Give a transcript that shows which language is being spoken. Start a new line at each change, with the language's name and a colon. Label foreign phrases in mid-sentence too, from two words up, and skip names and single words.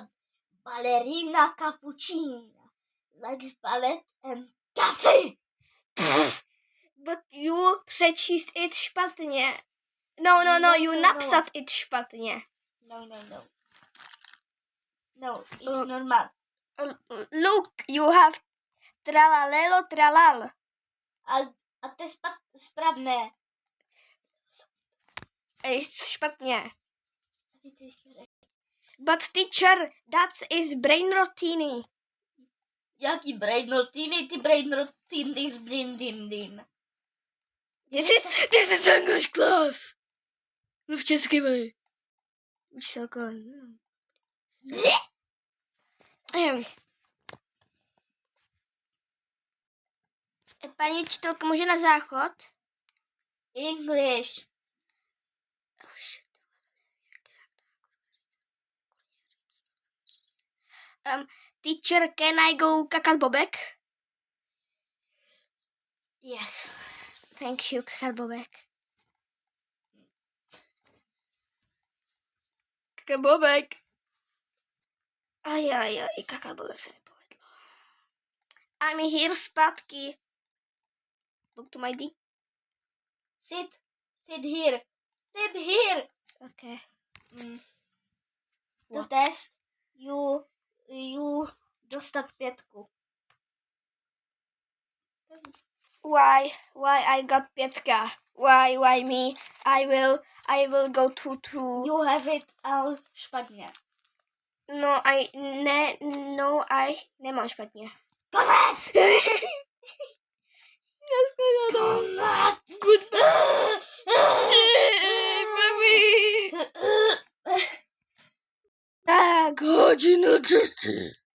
English: Ballerina cappuccino likes ballet and coffee. But you přečíst it špatně. No, you napsat it špatně. No, it's normal. Look, you have tralalelo, tralal.
Czech: A to je správné.
English: It's špatně. But teacher, that is brain rotiny.
Czech: Jaký
English: brain rotiny?
Czech: Ty
English: brain rotiny
Czech: din.
English: This is English class.
Czech: Mluv česky, vej. Učitelko. Paní učitelko, může na záchod?
English: English. Oh, shit. Teacher, can I go
Czech: kakat bobek?
English: Yes. Thank you,
Czech: kakat bobek. Kakat bobek. Aj, kakat bobek se mi povedlo.
English: I'm here zpátky. Look to my D. Sit here. Okay. To test you dostat 5. Why I got 5? Why me? I will go to. You have it all špatně. No, I
Czech: nemám špatně. Konec! Konec!
English: Goodbye! Baby!
Czech: Tak, hodinu čtyři.